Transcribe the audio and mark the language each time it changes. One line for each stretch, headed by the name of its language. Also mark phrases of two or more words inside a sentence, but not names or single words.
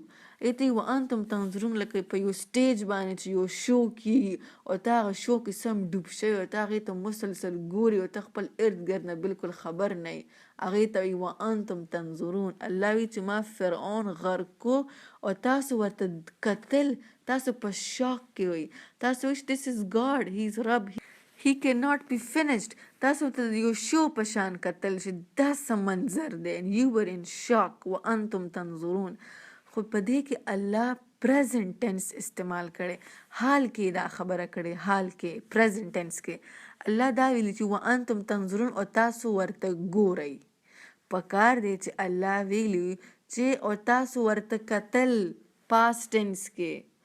Pashto: ایته
Arabic: وانتم تنظرون
Pashto: لکه په یو سټیج باندې چې یو شو کېږي او ته هغه شو کې سم ډوب شوی او ته هغې ته مسلسل ګوري او ته خپل ارد ګرد نه بلکل خبر نه یې، هغې ته وایي
Arabic: وانتم تنظرون.
Pashto: الله وایي چې ما فرعون غرق کو او تاسو ورته کتل، تاسو په شاک کې وئ، تاسو وایي
English: this is God, he is
Pashto: رب،
English: he cannot be finished.
Pashto: تاسو ته یو شو په شان کتل چې دا څه منظر دی،
English: and you were in shock.
Arabic: وانتم تنظرون.
Pashto: خو په دې کې الله
English: present tense
Pashto: استعمال کړی، حال کې دا خبره کړې، حال کې
English: present tense
Pashto: کې الله دا ویلي چې
Arabic: وانتم تنظرون
Pashto: او تاسو ورته ګورئ. پکار دی چې الله ویلي چې او تاسو ورته کتل
English: past tense
Pashto: کې.